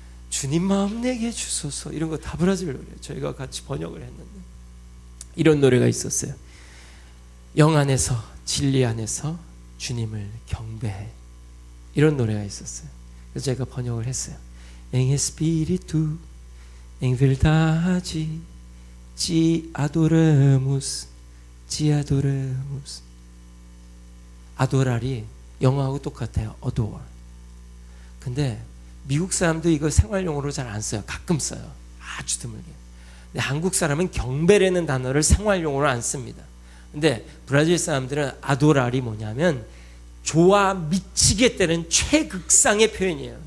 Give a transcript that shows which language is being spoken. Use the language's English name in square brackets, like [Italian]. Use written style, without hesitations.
[Korean] 주님 마음 내게 주소서, 이런 거 다 브라질 노래예요. 저희가 같이 번역을 했는데 이런 노래가 있었어요. 영 안에서, 진리 안에서 주님을 경배해, 이런 노래가 있었어요. 그래서 제가 번역을 했어요. [Portuguese] Em espírito, em verdade, te adoramos, te adoramos. [Korean] adorar이 영어하고 똑같아요. [English] adore. [Korean] 근데 미국 사람도 이거 생활용어로 잘 안 써요. 가끔 써요. 아주 드물게. 근데 한국 사람은 경배라는 단어를 생활용어로 안 씁니다. 근데 브라질 사람들은 adorar이 뭐냐면 좋아 미치겠다는 최극상의 표현이에요.